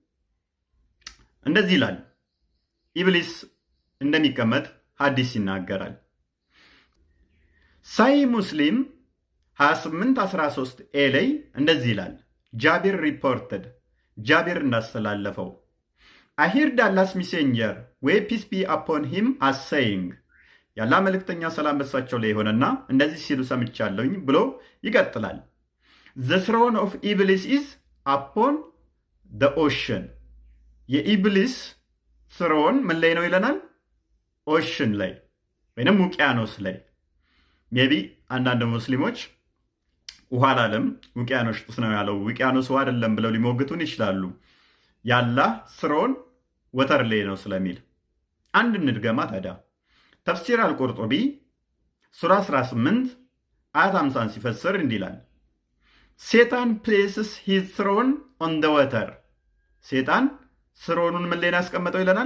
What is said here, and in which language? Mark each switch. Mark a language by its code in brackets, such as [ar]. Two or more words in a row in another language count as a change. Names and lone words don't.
[am] እንደዚህ ይላል ኢብሊስ እንደሚቀመጥ ሐዲስ ይናገራል። ሳሂህ ሙስሊም 2813 ኤ ላይ እንደዚህ ይላል። [en] ጃቢር ሪፖርትድ ጃቢር እንዳስተላለፈው I heard Allah's messenger may peace be upon him as saying [am] ያላ መልእክተኛ ሰላም በሳቸው ላይ ሆነና እንደዚህ ሲሉ ሰምቻለሁኝ ብሎ ይቀጥላል። [en] The throne of Iblis is upon the ocean [am] የኢብሊስ ትሮን ምን ላይ ነው ይለናል? ኦሽን ላይ ወይንም ውቅያኖስ ላይ። ሜቢ አንዳንድ ሙስሊሞች ውሃ አላለም ውቅያኖስ ውስጥ ነው ያለው፣ ውቅያኖስ ውሃ አይደለም ብለው ሊሞግቱን ይችላሉ። የአላህ [en] throne water [am] ላይ ነው ስለሚል አንድ እንድገማ ታዲያ ተፍሲር አልቁርጡቢ ሱራ 18 አያት 50 ሲፈስር እንዲህ ይላል፣ [en] Satan places his throne on the water፣ [am] ሴጣን ትሮኑን ምን ላይ ያስቀመጠው ይለናል?